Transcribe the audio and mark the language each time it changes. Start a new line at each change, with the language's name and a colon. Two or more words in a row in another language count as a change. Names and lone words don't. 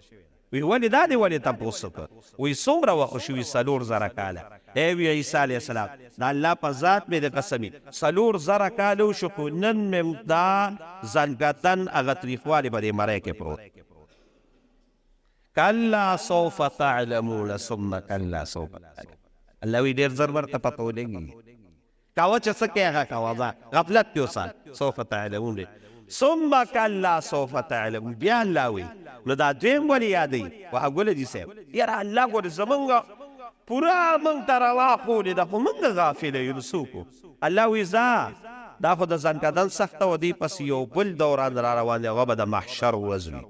Pashto: وی ولې دا دې ولې تپوس وکړه؟ وی څومره وخت شوي؟ 4,000 کاله. ای وی عیسی
Arabic: علیه السلام
Pashto: د الله په ذات مې د قسمي 4,000 کاله وشو، خو نن مې دا زنکدن هغه تریخوالی په دې مری کې پروت.
Arabic: کلا سوف تعلمون ثم کلا سوف تعلمون.
Pashto: الله وی ډېر زر ورته پته ولګي. کوه چې څه کوې هغه کوه، غفلت کې اوسه.
Arabic: سوف تعلمون دی ثم کلا سوف تعلمون.
Pashto: بیا الله وی نو دا دویم ولې یادوي؟ وهه ګل حاجي صاحب یاره الله ګورې زمونږ پوره موږ ته راواښولې ده، خو موږ غافله یو. نو څوک؟ الله وی ځه دا خو د زنکدن سخته و، دې پسې یو بل دوران را روان دی، هغه به د محشر ورځ وي.